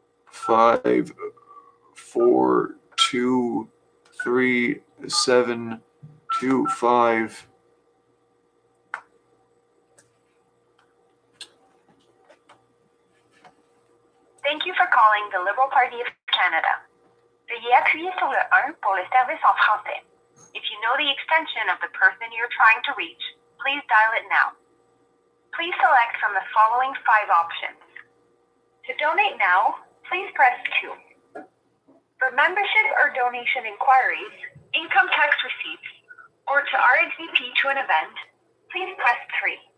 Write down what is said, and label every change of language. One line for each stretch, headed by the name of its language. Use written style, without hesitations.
English: 5, 4, 2, 3, 7, 2, 5. Thank you for calling the Liberal Party of Canada.
French: Veuillez appuyer sur le 1 pour le service en français.
English: If you know the extension of the person you're trying to reach, please dial it now. Please select from the following 5 options. To donate now, please press 2. For membership or donation inquiries, income tax receipts, or to RSVP to an event, please press 3.